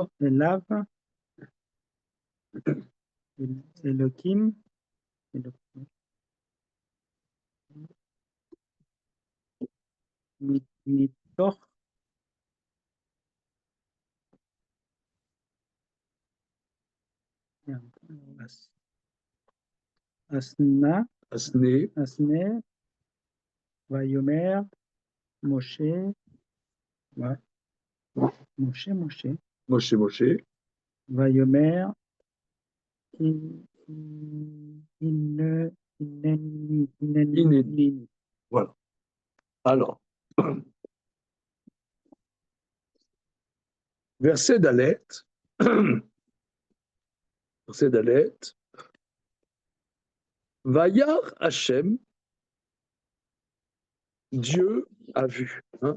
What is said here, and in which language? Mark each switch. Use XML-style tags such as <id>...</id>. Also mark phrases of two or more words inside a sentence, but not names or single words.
<he>אליו, אלוהים, מתוך, הסנה, Asné. הסנה, ויאמר, משה, Moshe. Vayomer,</he> <fr>Voilà. Alors, verset d'Alet. Verset d'Alet.</fr> <he>וירא השם,</he> <fr>Dieu a vu. Hein?</fr>